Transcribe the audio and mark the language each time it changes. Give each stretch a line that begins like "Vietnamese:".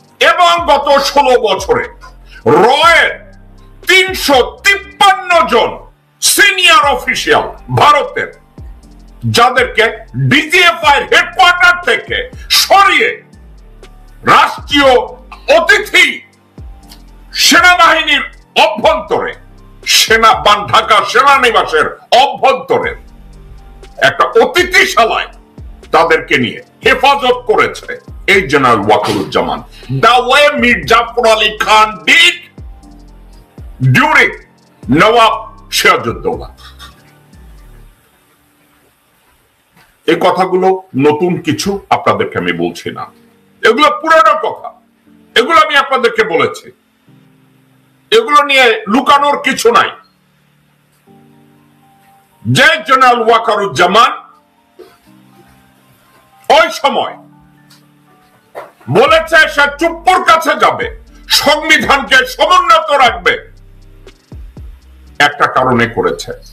Bangla: এবং গত 16 বছরে রয়ের 353 জন সিনিয়র অফিসিয়াল ভারতের, যাদেরকে ডিজিএফআই হেডকোয়ার্টার থেকে সরিয়ে রাষ্ট্রীয় অতিথি সেনাবাহিনীর অভ্যন্তরে, ঢাকা সেনানিবাসের অভ্যন্তরে একটা অতিথিশালায় তাদেরকে নিয়ে হেফাজত করেছে এই general Wakeruzzaman.
English: The way Mir Jafar Ali Khan did during Nawab Sirajuddaula.
Bangla: এই কথাগুলো নতুন কিছু আপনাদেরকে আমি বলছি না, এগুলো পুরানো কথা, এগুলো আমি আপনাদেরকে বলেছি, এগুলো নিয়ে লুকানোর কিছু নাই। যে জেনারেল ওয়াকারুজ্জামান ওই সময় বলেছে সে চুপ্পুর কাছে যাবে, সংবিধানকে সমুন্নত রাখবে, একটা কারণে করেছে।